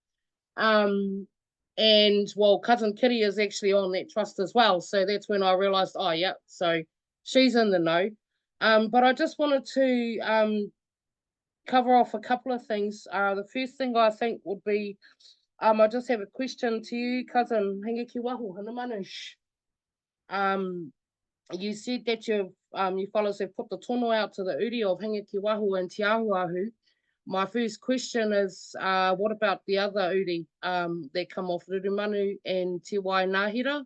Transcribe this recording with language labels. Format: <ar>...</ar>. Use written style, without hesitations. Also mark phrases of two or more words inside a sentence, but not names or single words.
<en>And well, cousin Kitty is actually on that trust as well. So that's when I realized, oh yeah, so she's in the know. But I just wanted to cover off a couple of things. The first thing I think would be, I just have a question to you, cousin Hinga ki waho, hana manush. You said that you fellows have put the tono out to the uri of Hinga ki waho and Te Ahuahu. My first question is, what about the other uri that come off Rurumanu and Te Wainahira?</en>